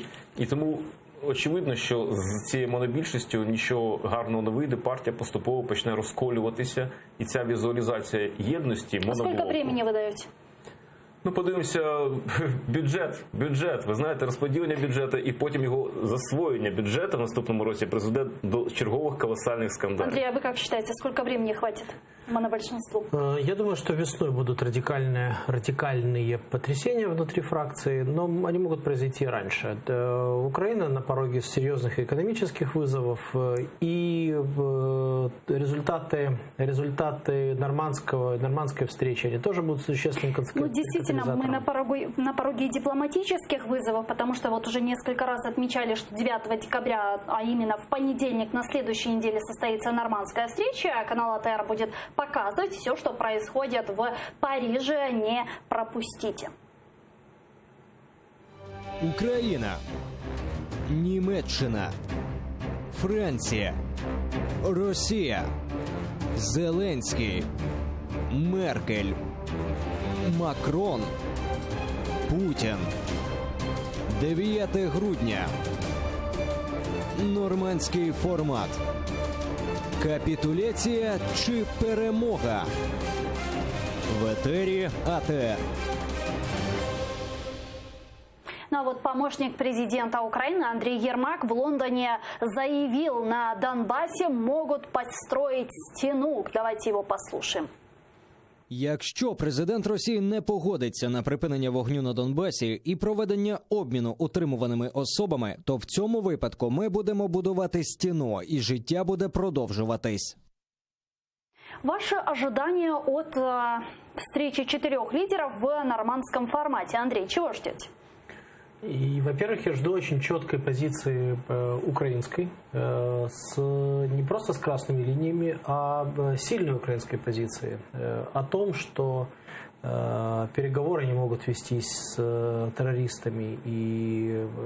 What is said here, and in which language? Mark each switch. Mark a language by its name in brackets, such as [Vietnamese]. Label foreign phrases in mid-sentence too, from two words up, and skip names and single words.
[Ukrainian] І тому очевидно, що з цією монобільшістю нічого гарного не вийде, партія поступово почне розколюватися, і ця візуалізація єдності моноблоку. Скільки часу ви даєте? Ну, подивимося, бюджет. Ви знаєте, розподілення бюджету і потім його засвоєння бюджету в наступному році призведе до чергових [Russian] колоссальных скандалов. Андрей, а вы как считаете, сколько времени хватит монобольшинству? Я думаю, что весной будут радикальные потрясения внутри фракции, но они могут произойти раньше. Украина на пороге серьезных экономических вызовов, и результаты нормандской встречи, они тоже будут существенным катализатором. Ну, действительно, мы на пороге дипломатических вызовов, потому что вот уже несколько раз отмечали, что 9 декабря, а именно в понедельник на следующей неделе состоится нормандская встреча, а канал АТР будет показывать все, что происходит в Париже. Не пропустите. [Ukrainian] Україна, Німеччина, Франція, Росія, Зеленський, Меркель, Макрон, Путін. 9 грудня. Нормандський формат. Капітуляція чи перемога? В етері АТР. [Russian] Ну а вот помощник президента Украины Андрей Ермак в Лондоне заявил, на Донбассе могут построить стену. Давайте его послушаем. [Ukrainian] Якщо президент Росії не погодиться на припинення вогню на Донбасі і проведення обміну утримуваними особами, то в цьому випадку ми будемо будувати стіну, і життя буде продовжуватись. [Russian] Ваши ожидания от встречи 4 лидеров в нормандском формате? Андрей, чего ждете? И, во-первых, я жду очень четкой позиции украинской, не просто с красными линиями, а сильной украинской позиции о том, что переговоры не могут вестись с террористами, и